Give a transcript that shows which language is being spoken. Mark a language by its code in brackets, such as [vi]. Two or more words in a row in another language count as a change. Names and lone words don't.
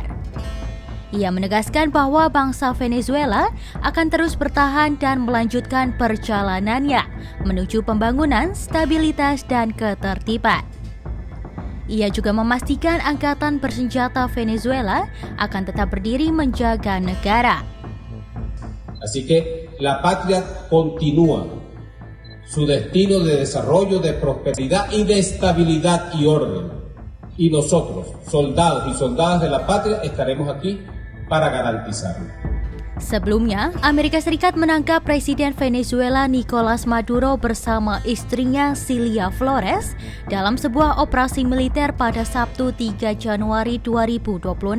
[id] Ia menegaskan bahwa bangsa Venezuela akan terus bertahan dan melanjutkan perjalanannya menuju pembangunan, stabilitas, dan ketertiban. Ia juga memastikan angkatan bersenjata Venezuela akan tetap berdiri menjaga negara. [es] Así que la patria continúa su destino de desarrollo, de prosperidad y de estabilidad y orden. Y nosotros, soldados y soldadas de la patria, estaremos aquí para garantizarlo. [id] Sebelumnya, Amerika Serikat menangkap Presiden Venezuela Nicolás Maduro bersama istrinya Cilia Flores dalam sebuah operasi militer pada Sabtu 3 Januari 2026.